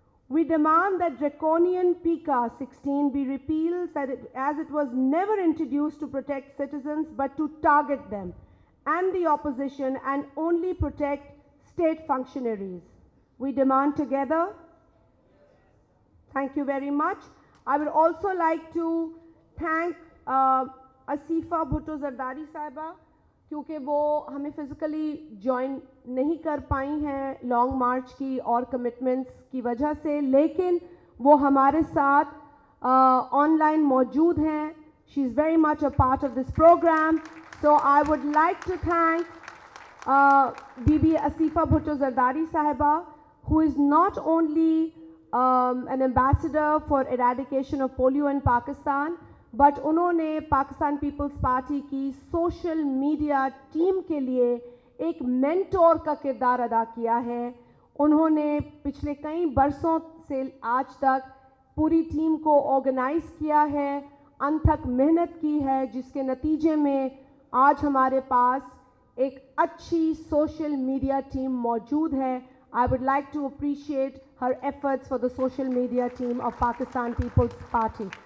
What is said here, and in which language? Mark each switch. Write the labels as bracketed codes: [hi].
[en] We demand that draconian PICA 16 be repealed as it was never introduced to protect citizens but to target them and the opposition and only protect state functionaries. We demand together. Thank you very much. I would also like to thank Asifa Bhutto Zardari Saiba, [ur] کیونکہ وہ ہمیں physically join نہیں کر پائی ہیں long march کی اور commitments کی وجہ سے, لیکن وہ ہمارے ساتھ آن لائن موجود ہیں. [en] She is very much a part of this programme. So I would like to thank Bibi Aseefa Bhutto Zardari sahiba, who is not only an ambassador for eradication of polio in Pakistan, [ur] but انہوں نے Pakistan Peoples party کی social media team کے لیے ایک mentor کا کردار ادا کیا ہے. انہوں نے پچھلے کئی برسوں سے آج تک پوری ٹیم کو آرگنائز کیا ہے, انتھک محنت کی ہے, جس کے نتیجے میں آج ہمارے پاس ایک اچھی سوشل میڈیا ٹیم موجود ہے. [en] I would like to appreciate her efforts for the social media team of Pakistan People's Party.